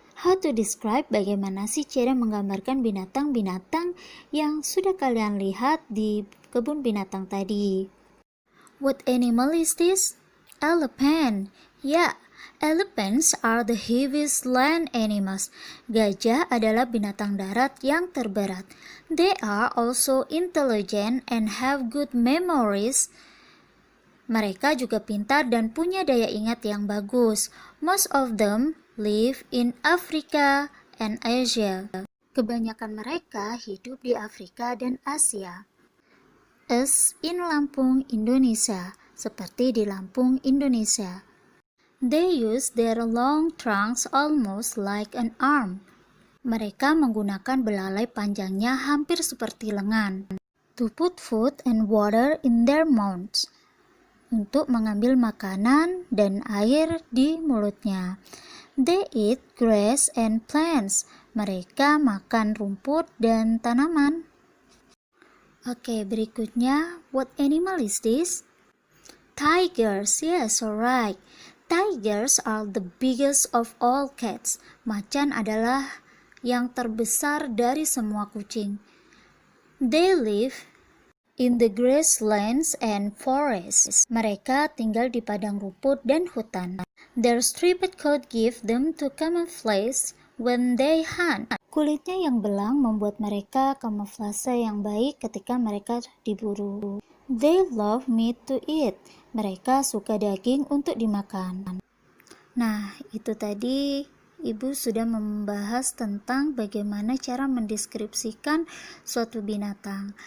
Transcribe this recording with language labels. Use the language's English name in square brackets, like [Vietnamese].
[Indonesian] How to describe, bagaimana sih cara menggambarkan binatang-binatang yang sudah kalian lihat di kebun binatang tadi? [English] What animal is this? Elephant. Yeah, elephants are the heaviest land animals. [Indonesian] Gajah adalah binatang darat yang terberat. [English] They are also intelligent and have good memories. [Indonesian] Mereka juga pintar dan punya daya ingat yang bagus. [English] Most of them live in Africa and Asia. [Indonesian] Kebanyakan mereka hidup di Afrika dan Asia. [English] As in Lampung, Indonesia, seperti di Lampung, Indonesia. They use their long trunks almost like an arm. [Indonesian] Mereka menggunakan belalai panjangnya hampir seperti lengan. [English] To put food and water in their mouths. [Indonesian] Untuk mengambil makanan dan air di mulutnya. [English] They eat grass and plants. Mereka makan rumput dan tanaman. Oke, berikutnya, what animal is this? Tigers, yes, alright. Tigers are the biggest of all cats. [Indonesian] Macan adalah yang terbesar dari semua kucing. [English] They live in the grasslands and forests. Mereka tinggal di padang rumput dan hutan. Their striped coat give them to camouflage when they hunt. [Indonesian] Kulitnya yang belang membuat mereka kamuflase yang baik ketika mereka diburu. They love meat to eat. Mereka suka daging untuk dimakan. Nah, itu tadi Ibu sudah membahas tentang bagaimana cara mendeskripsikan suatu binatang.